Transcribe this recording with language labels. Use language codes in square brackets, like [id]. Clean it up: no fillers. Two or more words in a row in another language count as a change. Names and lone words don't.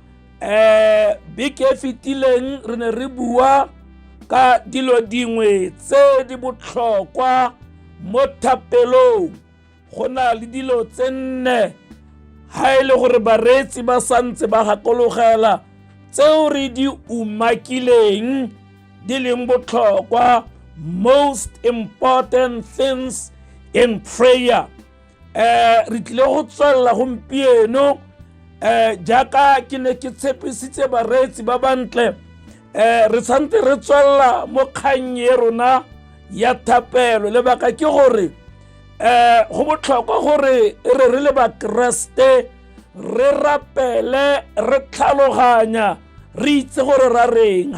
[tn] Beke e fetileng re ne re bua ka dilo dingwe tse di botlhokwa mo thapelong. Go na le dilo tse nne ha e le gore baretsi ba santse ba gakologela tseo re di umakileng di leng botlhokwa, [en] most important things in prayer. [tn] Re tlile go tswella gompieno jaaka ke ne ke tshepisitse baretsi ba bantle. Re santse re tswella mo kgang ye rona ya thapelo. Lebaka ke gore go botlhokwa gore re le bakreste re rapele, re tlhaloganya, re itse gore ra reng.